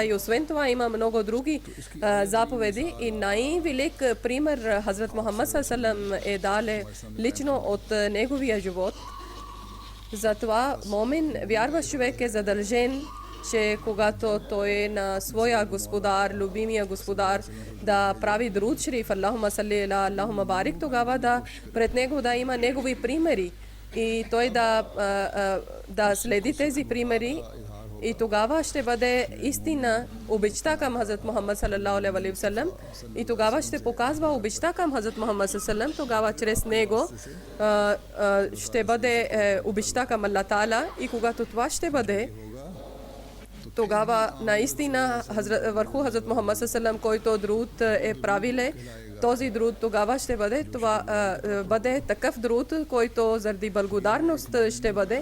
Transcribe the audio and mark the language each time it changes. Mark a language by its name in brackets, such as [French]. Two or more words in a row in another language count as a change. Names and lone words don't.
[Bulgarian] И освен това има много други заповеди и най-велик пример Хазрат Мухаммад саллаллаху е дале лично от неговия живот. Затова момин, вярващ човек е задължен, че когато той е на своя господар, любимия господар, да прави [Urdu] درود شریف, [Arabic] اللهم صل على، اللهم بارك, [Bulgarian] тогава да пред него да има негови примери и той да следи тези примери и тогава ще бъде истина обичта към Хазрат Мухаммад [Arabic] صلى الله عليه وسلم [Bulgarian] и тогава ще показва обичта към Хазрат Мухаммад [Arabic] صلى الله عليه وسلم, [Bulgarian] тогава чрез него ще бъде обичта към Аллах Тала и когато това ще бъде, тогава наистина върху Хазрат Мухаммад саллаллаху, който друд е правиле, този друд тогава ще бъде, това бъде такъв друд, който заради благодарност ще бъде.